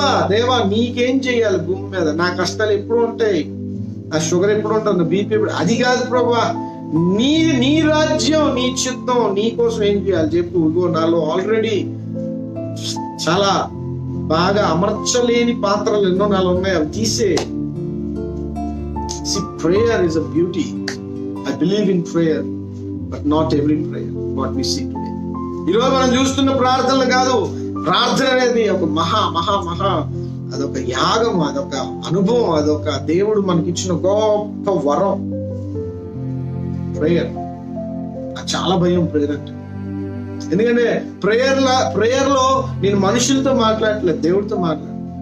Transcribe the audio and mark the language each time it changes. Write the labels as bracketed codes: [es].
[te] దేవా నీకేం చెయ్యాలి భూమి మీద? నా కష్టాలు ఎప్పుడు ఉంటాయి, నా షుగర్ ఎప్పుడు ఉంటుంది, నా బీపీ ఎప్పుడు, అది కాదు ప్రభా. నీ రాజ్యం, నీ చిత్తం, నీ కోసం ఏం చేయాలి చెప్పు. ఇగో నాలో ఆల్రెడీ చాలా బాగా అమర్చలేని పాత్రలు ఎన్నో నాలో ఉన్నాయి, అవి తీసే. [en] Prayer is a beauty. I believe in prayer, but not every prayer what we see today. [te] ఈరోజు మనం చూస్తున్న ప్రార్థనలు కాదు. ప్రార్థన అనేది ఒక మహా అదొక యాగం, అదొక అనుభవం, అదొక దేవుడు మనకిచ్చిన గొప్ప వరం. ప్రేయర్ చాలా భయం ప్రేయర్ అంటే. ఎందుకంటే ప్రేయర్ లో నేను మనుషులతో మాట్లాడట్లేదు, దేవుడితో మాట్లాడు.